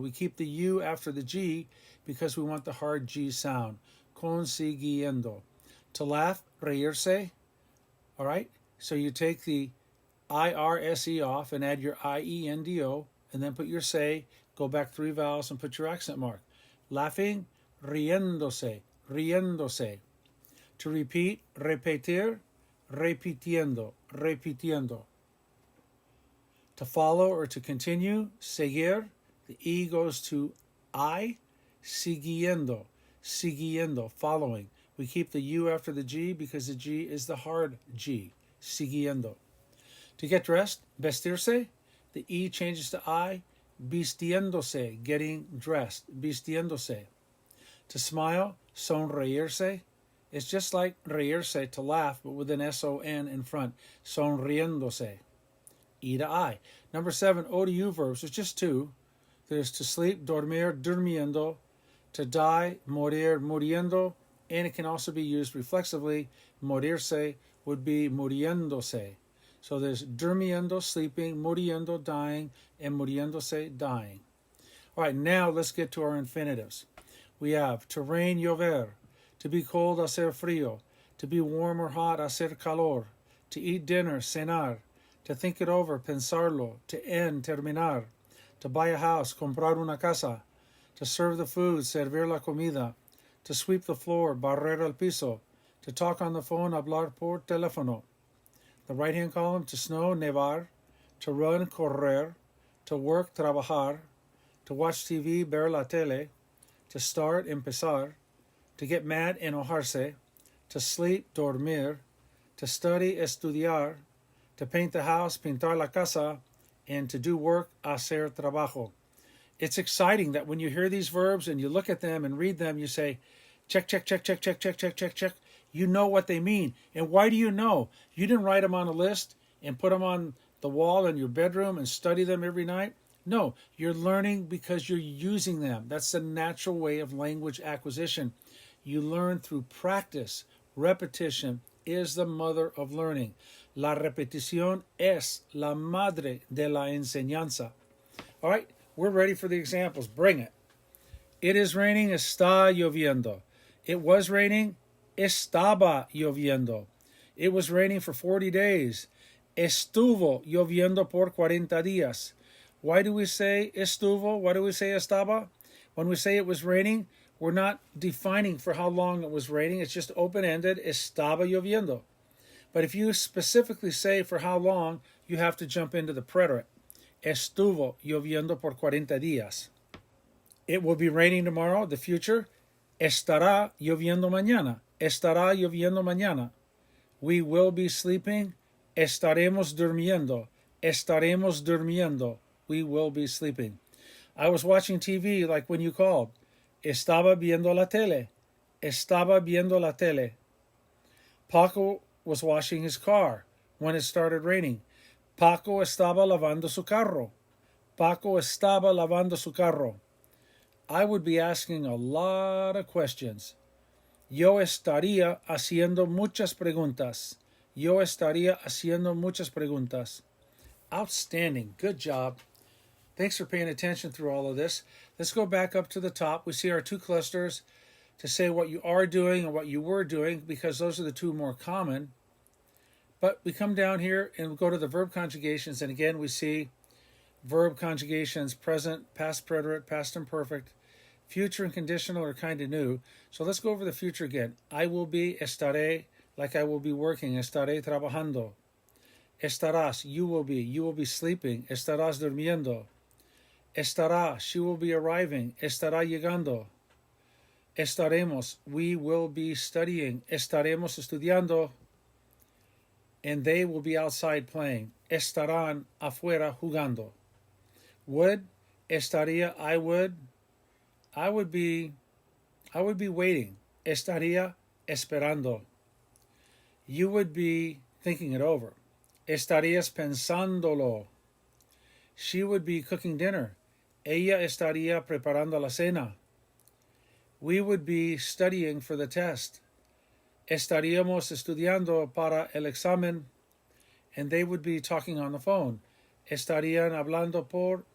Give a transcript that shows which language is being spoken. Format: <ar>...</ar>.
<en>We keep the U after the G because we want the hard G sound. Consiguiendo. To laugh, reírse. All right? So you take the IRSE off and add your IENDO, and then put your say, go back 3 vowels and put your accent mark.</en> <es>Laughing, riéndose, riéndose. To repeat, repetir, repitiendo, repitiendo.</es> <en>To follow or to continue, seguir, the E goes to I, siguiendo, siguiendo, following. We keep the U after the G because the G is the hard G, siguiendo. To get dressed, vestirse, the E changes to I, vistiéndose, getting dressed, vistiéndose. To smile, sonreírse. It's just like reírse, to laugh, but with an S-O-N in front, sonriéndose. E to I. Number 7, O to U verbs. There's just 2. There's to sleep, dormir, durmiendo. To die, morir, muriendo. And it can also be used reflexively. Morirse would be muriéndose. So there's durmiendo, sleeping, muriendo, dying, and muriéndose, dying. All right, now let's get to our infinitives. We have to rain, llover. To be cold, hacer frío. To be warm or hot, hacer calor. To eat dinner, cenar. To think it over, pensarlo. To end, terminar. To buy a house, comprar una casa. To serve the food, servir la comida. To sweep the floor, barrer el piso. To talk on the phone, hablar por teléfono. The right-hand column, to snow, nevar. To run, correr. To work, trabajar. To watch TV, ver la tele. To start, empezar. To get mad, enojarse. To sleep, dormir. To study, estudiar. To paint the house, pintar la casa. And to do work, hacer trabajo. It's exciting that when you hear these verbs and you look at them and read them, you say, check, check, check, check, check, check, check, check, check. You know what they mean. And why do you know? You didn't write them on a list and put them on the wall in your bedroom and study them every night. No, you're learning because you're using them. That's the natural way of language acquisition. You learn through practice. Repetition is the mother of learning.</en> <es>La repetición es la madre de la enseñanza.</es> <en>All right, we're ready for the examples. Bring it. It is raining, está lloviendo. It was raining, estaba lloviendo. It was raining for 40 days.</en> <es>Estuvo lloviendo por 40 días.</es> <en>Why do we say estuvo? Why do we say estaba? When we say it was raining, we're not defining for how long it was raining. It's just open-ended, estaba lloviendo. But if you specifically say for how long, you have to jump into the preterite.</en> <es>Estuvo lloviendo por 40 días.</es> <en>It will be raining tomorrow, the future.</en> <es>Estará lloviendo mañana. Estará lloviendo mañana.</es> <en>We will be sleeping. Estaremos durmiendo. Estaremos durmiendo. We will be sleeping. I was watching TV like when you called. Estaba viendo la tele. Estaba viendo la tele. Paco was washing his car when it started raining.</en> <es>Paco estaba lavando su carro. Paco estaba lavando su carro.</es> <en>I would be asking a lot of questions.</en> <es>Yo estaría haciendo muchas preguntas. Yo estaría haciendo muchas preguntas.</es> <en>Outstanding. Good job. Thanks for paying attention through all of this. Let's go back up to the top. We see our 2 clusters to say what you are doing and what you were doing because those are the 2 more common. But we come down here and we go to the verb conjugations, and again we see verb conjugations, present, past preterite, past imperfect, future and conditional are kind of new. So let's go over the future again. I will be, estaré, like I will be working, estaré trabajando. Estarás, you will be sleeping, estarás durmiendo. Estará, she will be arriving, estará llegando. Estaremos, we will be studying, estaremos estudiando. And they will be outside playing.</en> <es>Estarán afuera jugando.</es> <en>Would, estaría, I would be waiting.</en> <es>Estaría esperando.</es> <en>You would be thinking it over. Estarías pensándolo. She would be cooking dinner.</en> <es>Ella estaría preparando la cena.</es> <en>We would be studying for the test.</en> <es>Estaríamos estudiando para el examen. And they would be talking on the phone. Estarían hablando por</es>